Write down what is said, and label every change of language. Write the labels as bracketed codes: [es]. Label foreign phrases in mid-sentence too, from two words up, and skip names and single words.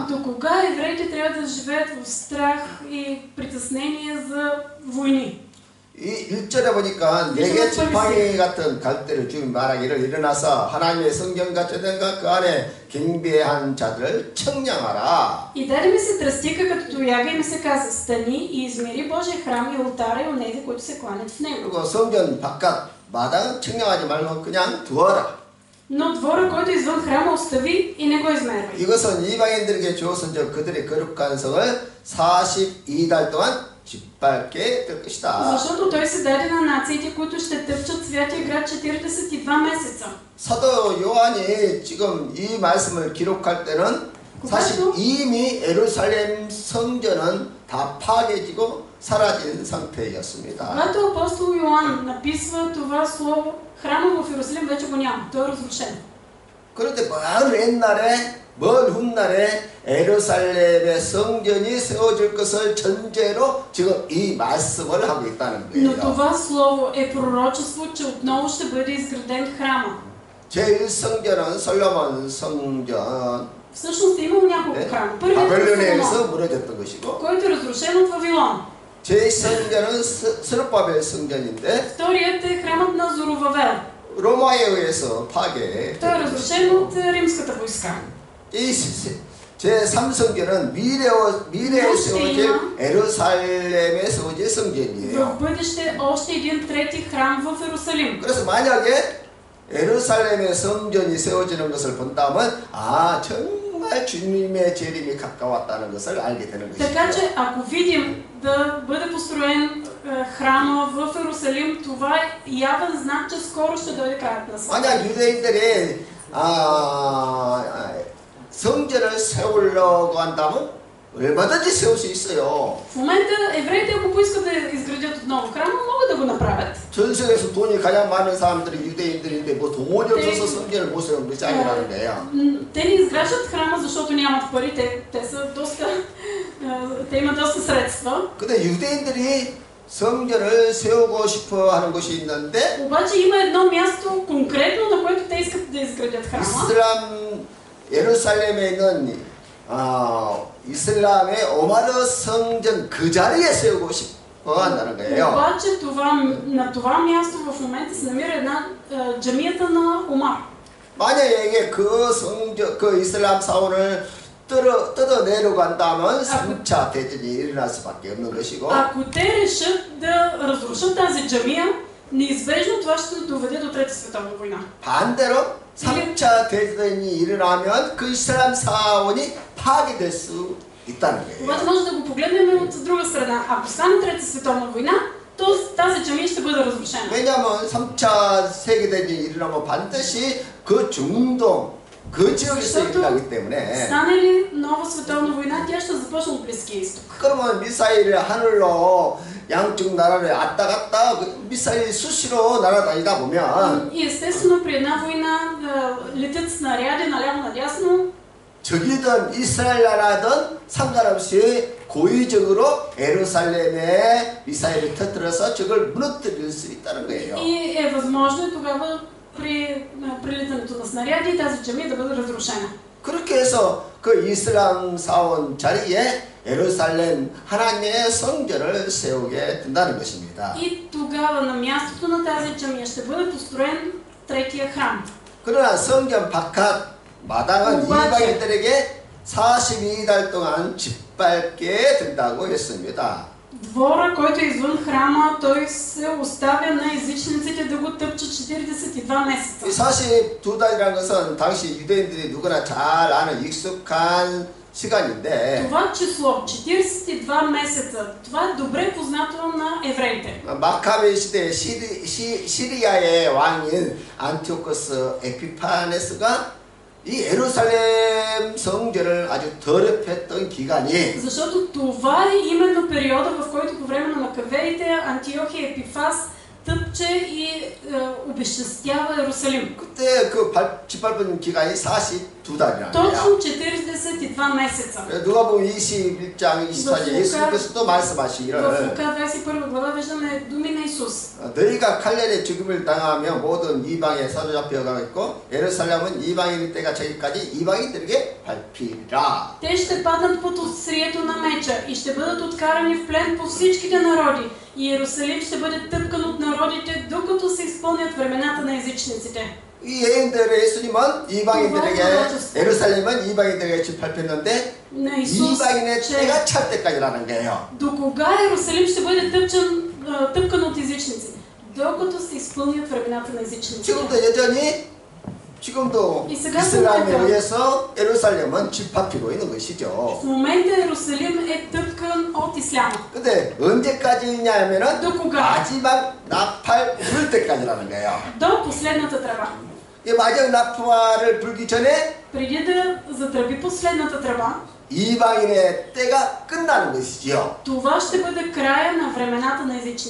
[bg] До кога евреите трябва да живеят в страх и притеснение за войни? [ko] 이 1절에 보니까 내게 지팡이 같은 갈대를 주인 말하기를 일어나서 하나님의 성경과 전쟁과 그 안에 경배한 자들을 청량하라. [bg] И даде ми се тръстика като тояга и ми се каза, стани и измери Божия храм и ултара и онези, които се кланят в него. [ko] 그리고 성전 바깥 마당은 청량하지 말고 그냥 두어라. [bg] Но двора, който е извън храма, остави и не го измервай. [ko] 이것은 이방인들에게 주어서 그들의 거룩한 성을 42달 동안 짓밟게 될 것이다. [bg] Защото той се даде на нациите, които ще тъпчат святия град 42 месеца. [ko] 사도 요한이 지금 이 말씀을 기록할 때는 사실 이미 예루살렘 성전은 다 파괴지고 사라진 상태였습니다. [bg] Когато апостол Йоан написва това слово, храмът в Иерусалим вече го няма, той е разрушен. [ko] 그런데 먼 훗날에 예루살렘의 성전이 세워질 것을 전제로 지금 이 말씀을 하고 있다는 [bg] Но [ko] 거예요. [bg] това слово е пророчество, че отново ще бъде изграден храма. [ko] 제1성전은 솔로몬 성전, [bg] Всъщност е имало няколко храма. Първият е [ko] 바벨론에 의해서 [bg] Соломон, [ko] 무너졌던 것이고, [bg] който е разрушен от Вавилон. [ko] 제2성전은 스룹바벨 성전인데 [bg] Вторият е храмът на Зоровавел. [ko] 로마에 의해서 파괴. [bg] Той е разрушен от римската войска. [ko] 이 제3성전은 미래에 세워질 예루살렘에 세워질 성전이에요. [bg] В бъдеще още един трети храм в Иерусалим. [ko] 그래서 만약에 예루살렘의 성전이 세워지는 것을 본다면 정말 주님의 재림이 가까웠다는 것을 알게 되는 [bg] Така [ko] 것이죠. [bg] че ако видим да бъде построен храма в Иерусалим, това е явен знак, че скоро ще дойде краят на света. [ko] 만약 유대인들이 성전을 세우려고 한다면 얼마든지 세울 수 있어요. [bg] В момента евреите, ако поискат да изградят отново храма, могат да го направят. [ko] 전 세계에서 돈이 가장 많은 사람들이 유대인들인데 뭐 돈이 없어서 성전을 못 세우는 것이 아니라는 거예요. [bg] Те не изграждат храма, защото нямат пари. Те имат доста средства. [ko] 근데 유대인들이 성전을 세우고 싶어 하는 곳이 있는데 [bg] Обаче има едно място конкретно, на което те искат да изградят храма. [ko] 예루살렘에 있는 이슬람의 오마르 성전 그 자리에 세우고 싶어 한다는 거예요. [bg] Обаче на това място в момента се намира една джамията на Омар. [ko] 만약에 그 이슬람 사원을 뜯어내려고 한다면 3차 대전이 일어날 수밖에 없는 것이고 [bg] Ако те решат да разрушат тази джамия, неизбежно това ще доведе до Трета световна война. [ko] 반대로 3차 대전이 일어나면 그 이슬람 사원이 파괴될 수 있다는 거예요. [bg] Обаче може да го погледнем от друга страна. Ако стане Трета световна война, то тази джамия ще бъде разрушена. [ko] 왜냐하면 3차 세계대전이 일어나면 반드시 그 중동 그 지역에서 일어나기 때문에 [bg] Стане ли нова световна война, тя ще започне от Близкия изток. [ko] 그러면 미사일을 하늘로 양쪽 나라를 왔다 갔다 미사일 수시로 날아다니다 보면 [bg] И естествено при една война летят снаряди наляво надясно. [ko] 적이든 이스라엘 나라든 상관없이 고의적으로 예루살렘에 미사일을 터뜨려서 적을 무너뜨릴 수 있다는 거예요. [bg] И е възможно тогава при прилитането на снаряди тази джамия да бъде разрушена. [ko] 그렇게 해서 그 이슬람 사원 자리에 예루살렘 하나님의 성전을 세우게 된다는 것입니다. [bg] И тогава на мястото на тази джамия ще бъде построен третия храм. [ko] 그러나 성전 바깥 마당은 이방인들에게 42달 동안 짓밟게 된다고 했습니다. [bg] Двора, който е извън храма, той се оставя на езичниците да го тъпчат 42 месеца. [ko] 이 42달이라는 것은 당시 유대인들이 누구나 잘 아는 익숙한 시간인데 [bg] Това число, 42 месеца, това е добре познато на евреите. [ko] 마카베 시대 시리아의 왕인 안티오코스 에피파네스가 이 예루살렘 성전을 아주 더럽혔던 기간이 [bg] Защото това е именно периода, в който по време на Макавеите Антиохия Епифас тъпче и обезчестява Иерусалим. [ko] 그때 그 짓밟은 기간이 42달이라는 거야. [bg] Точно 42 месеца. [ko] 누가 보면 21장 24절 예수님께서도 말씀하시기를 [bg] В Лука 21 глава виждаме думи на Исус. [ko] 너희가 칼날의 죽임을 당하며 모든 이방에 사로잡혀 가겠고 예루살렘은 이방인의 때가 저기까지 이방인들에게 밟히리라. [bg] Те ще паднат под острието на меча и ще бъдат откарани в плен по всичките народи. И Иерусалим ще бъде тъпкан от народите, докато се изпълнят времената на езичниците. [ko] 이 예언대로 예수님은 이방인들에게 예루살렘은 이방인들에게 짓밟혔는데 이방인의 때가 찰 때까지라는 거예요. [bg] До кога Иерусалим ще бъде тъпкан от езичници? Докато се изпълнят времената на езичниците. [ko] 지금도 여전히 지금도 이슬람에 의해서 예루살렘은 짓밟히고 있는 것이죠. [bg] В момента Иерусалим е тъпкан от исляма. [ko] 근데 언제까지냐면은 [bg] До кога? [ko] 마지막 나팔 불 때까지라는 거예요. [bg] До последната тръба. [ko] 이 마지막 나팔을 불기 전에 [bg] Преди да затръби последната тръба, [ko] 이방인의 때가 끝나는 것이지요. [bg] това ще бъде края на времената на езичниците.